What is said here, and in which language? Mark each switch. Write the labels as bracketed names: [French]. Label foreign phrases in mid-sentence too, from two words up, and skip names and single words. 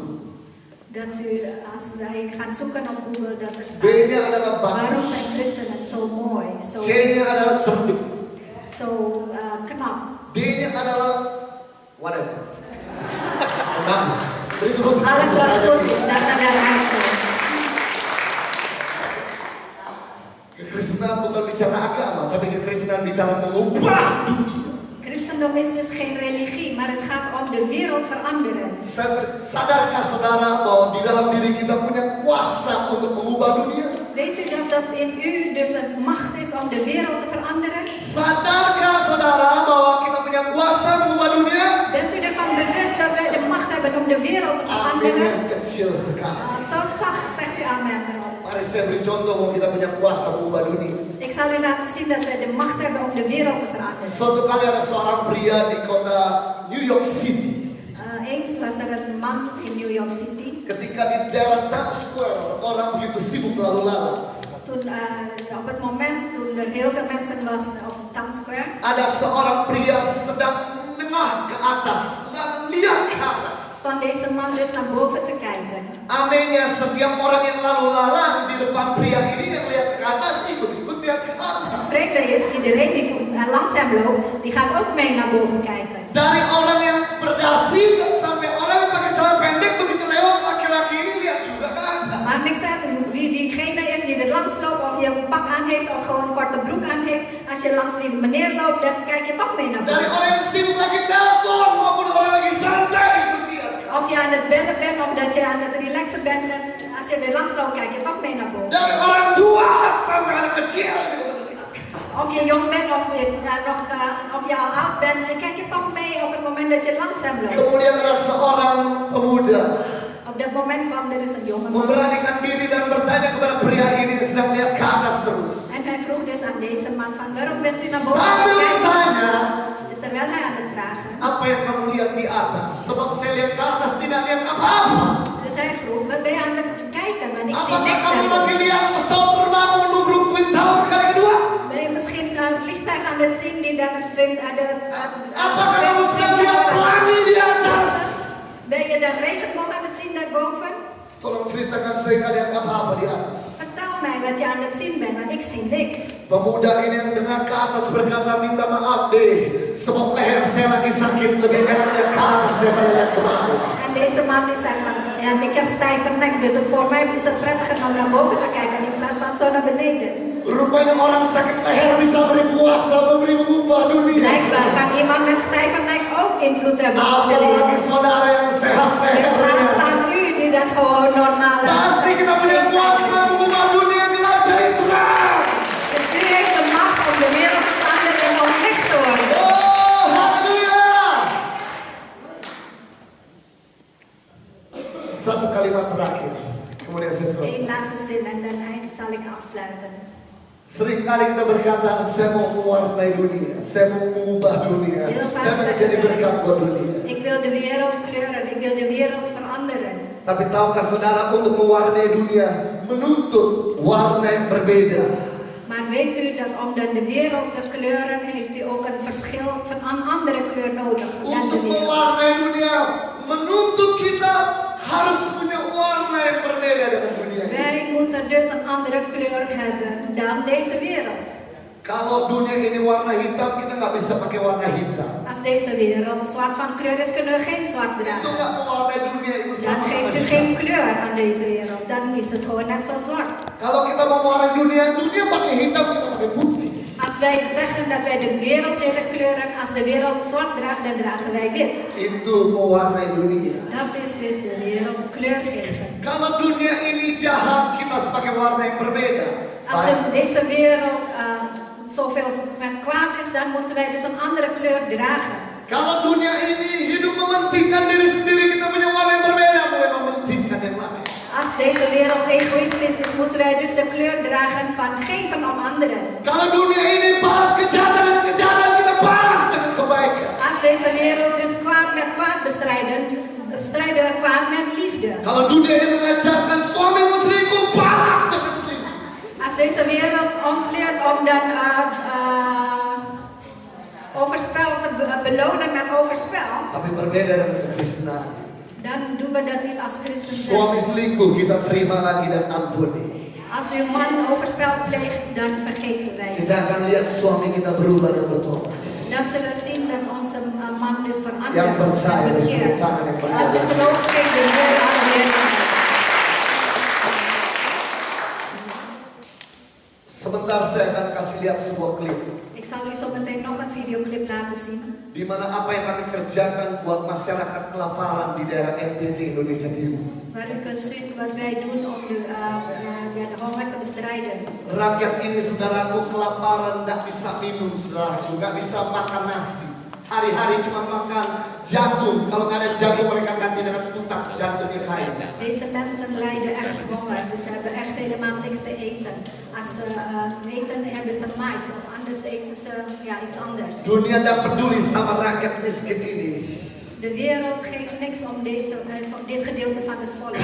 [Dutch] Dat u, als wij gaan zoeken op Google, dat er staat. [Indonesian] B-nya adalah [Dutch] Waarom [Indonesian] bagus. [Dutch] zijn christenen zo mooi, [Indonesian] C-nya adalah cerdik. [Dutch] zo knap? [Indonesian] D-nya adalah whatever. Bagus. Beri tepuk tangan. [Dutch] Alles wat goed is, dat adalah uitkomst. [Indonesian] Kekristenan bukan bicara agama, tapi kekristenan bicara mengubah dunia. [Dutch] Christendom is dus geen religie, maar het gaat om de wereld veranderen. [Indonesian] Sadarkah saudara bahwa di dalam diri kita punya kuasa untuk mengubah dunia? [Dutch] Weet u dat in u dus een macht is om de wereld te veranderen? [Indonesian] Sadarkah saudara bahwa kita punya kuasa mengubah dunia? [Dutch] Bent u ervan bewust dat wij de macht hebben om de wereld te veranderen? [Indonesian] Aminnya kecil sekali. [Dutch] Zo zacht zegt u amen erop. [Indonesian] Mari saya beri contoh bahwa kita punya kuasa mengubah dunia. [Dutch] Ik zal u laten zien dat wij de macht hebben om de wereld te veranderen. [Indonesian] Suatu kali ada seorang pria di kota New York City. [Dutch] Eens was er een man in New York City. [Indonesian] Ketika di daerah Times Square orang begitu sibuk lalu lalang. [Dutch] Toen, op het moment toen er heel veel mensen was op Times Square. [Indonesian] Ada seorang pria sedang menengah ke atas, lihat ke atas. [Dutch] Stond deze man dus naar boven te kijken. [Indonesian] Anehnya setiap orang yang lalu lalang di depan pria ini yang lihat ke atas ikut-ikut lihat ke atas. [Dutch] Vreemde is, iedereen die langs hem loopt, die gaat ook mee naar boven kijken. [Indonesian] Dari orang yang berdasi sampai orang yang pakai celana pendek begitu lewat laki-laki ini lihat juga ke atas. [Dutch] Maar niks uit wie diegene is die er langs loopt, of je een pak aan heeft of gewoon een korte broek aan heeft. Als je langs die meneer loopt, dan kijk je toch mee naar [Indonesian] Dari [Dutch] boven. [Indonesian] orang yang sibuk lagi telepon maupun orang lagi santai ikut lihat. [Dutch] Of je aan het bellen bent of dat je aan het relaxen bent, en als je er langs loopt, kijk je toch mee naar boven. [Indonesian] Dari orang tua sampai anak kecil juga lihat. [Dutch] Of je jong bent of je al oud bent, dan kijk je toch mee op het moment dat je langs hem loopt. [Indonesian] Kemudian ada seorang pemuda [Dutch] Op dat moment kwam er dus een jonge man. [Indonesian] memberanikan diri dan bertanya kepada pria ini yang sedang lihat ke atas terus. [Dutch] En hij vroeg dus aan deze man van, waarom bent u naar boven [Indonesian] Sambil [Dutch] aan het kijken? [Indonesian] bertanya, [Dutch] Dus terwijl hij aan het vragen. [Indonesian] apa yang kamu lihat di atas? Sebab saya lihat ke atas tidak lihat apa-apa. [Dutch] Dus hij vroeg, wat ben je aan het kijken? Maar ik zie [Indonesian] Apakah [Dutch] niks [Indonesian] kamu lagi [Dutch] daarboven. [Indonesian] lihat pesawat terbang menubruk Twin Tower kali kedua? [Dutch] Ben je misschien een vliegtuig aan het zien die dan het [Indonesian] Apakah kamu sedang lihat pelangi di atas? [Dutch] Ben je de regenboog aan het zien daarboven? [Indonesian] Tolong ceritakan saya nggak lihat apa-apa di atas. [Dutch] Vertel mij wat je aan het zien bent, want ik zie niks. [Indonesian] Pemuda ini yang dengar ke atas berkata, minta maaf deh, sebab leher saya lagi sakit, lebih enak lihat ke atas daripada lihat ke bawah. [Dutch] En deze man die zegt van, ja, ik heb stijve nek, dus voor mij is het prettiger om naar boven te kijken in plaats van zo naar beneden. [Indonesian] Rupanya orang sakit leher bisa beri kuasa, memberi mengubah dunia. [Dutch] Blijkbaar kan iemand met stijve nek ook invloed hebben op de [Indonesian] Apalagi [Dutch] wereld. [Indonesian] saudara yang sehat [Dutch] Dus laat [Indonesian] lehernya. [Dutch] staan u die dan gewoon normaal is. [Indonesian] Pasti kita punya kuasa mengubah dunia yang gelap jadi terang. [Dutch] Dus u heeft de macht om de wereld te veranderen en om licht te worden. [Indonesian] Oh, haleluya. Satu kalimat terakhir, kemudian saya [Dutch] Eén [Indonesian] selesai. [Dutch] laatste zin en dan zal ik afsluiten. [Indonesian] Seringkali kita berkata, saya mau mewarnai dunia, saya mau mengubah dunia, saya mau jadi berkat buat dunia. [Dutch] Ik wil de wereld kleuren, ik wil de wereld veranderen. [Indonesian] Tapi tahukah saudara, untuk mewarnai dunia menuntut warna yang berbeda. [Dutch] Maar weet u dat om dan de wereld te kleuren, heeft u ook een verschil van een andere kleur nodig dan de [Indonesian] Untuk [Dutch] wereld. [Indonesian] mewarnai dunia menuntut kita harus punya warna yang berbeda dengan dunia ini. [Dutch] Wij moeten dus een andere kleur hebben dan deze wereld. [Indonesian] Kalau dunia ini warna hitam, kita nggak bisa pakai warna hitam. [Dutch] Als deze wereld zwart van kleur is, kunnen we geen zwart [Indonesian] Itu [Dutch] dragen. [Indonesian] nggak mewarnai dunia, itu [Dutch] Dan [Indonesian] sama [Dutch] geeft u [Indonesian] dengan [Dutch] geen [Indonesian] hitam. [Dutch] kleur aan deze wereld. Dan is het gewoon net zo zwart. [Indonesian] Kalau kita mau mewarnai dunia, dunia pakai hitam, kita pakai putih. [Dutch] Als wij zeggen dat wij de wereld willen kleuren, als de wereld zwart draagt, dan dragen wij wit. [Indonesian] Itu mewarnai dunia. [Dutch] Dat is dus de wereld kleur geven. [Indonesian] Kalau dunia ini jahat, kita harus pakai warna yang berbeda. [Dutch] Als deze wereld zoveel met kwaad is, dan moeten wij dus een andere kleur dragen. [Indonesian] Kalau dunia ini hidup mementingkan diri sendiri, kita punya warna yang berbeda, mulai mementingkan yang lain. [Dutch] Als deze wereld egoïstisch is, moeten wij dus de kleur dragen van geven om anderen. [Indonesian] Kalau dunia ini balas kejahatan dengan kejahatan, kita balas dengan kebaikan. [Dutch] Als deze wereld dus kwaad met kwaad bestrijden, bestrijden we kwaad met liefde. [Indonesian] Kalau dunia ini mengajarkan suami selingkuh, balas dengan selingkuh. [Dutch] Als deze wereld ons leert om dan overspel te belonen met overspel, [Indonesian] tapi berbeda dengan kekristenan. [Dutch] dan doen we dat niet als christen [Indonesian] Suami [Dutch] zijn. [Indonesian] selingkuh kita terima lagi dan ampuni. [Dutch] Als uw man overspel pleegt, dan vergeven wij. [Indonesian] Kita akan lihat suami kita berubah dan bertobat. [Dutch] Dan zullen we zien dat onze man dus [Indonesian] Yang [Dutch] verandert [Indonesian] percaya [Dutch] en [Indonesian] dan [Dutch] bekeert. [Indonesian] tangan yang [Dutch] Als u [Indonesian] percaya. [Dutch] gelooft, geeft de Heer alle heerlijkheid. [Indonesian] Sebentar saya akan kasih lihat sebuah klip [Dutch] Ik zal u zo meteen nog een videoclip laten zien. [Indonesian] di mana apa yang kami kerjakan buat masyarakat kelaparan di daerah NTT Indonesia Timur. [Dutch] Waar u kunt zien wat wij doen om de honger te bestrijden. [Indonesian] Rakyat ini saudaraku kelaparan, tidak bisa minum saudaraku, nggak bisa makan nasi. Hari-hari cuma makan jagung. Kalau nggak ada jagung mereka ganti dengan tutak jantungnya kayu. [Dutch] Deze mensen lijden echt honger, dus ze hebben echt helemaal niks te eten. Als ze eten hebben ze mais of anders eten ze iets anders. [Indonesian] Dunia tidak peduli sama rakyat miskin ini. [Dutch] De wereld geeft niks om dit gedeelte van het volk.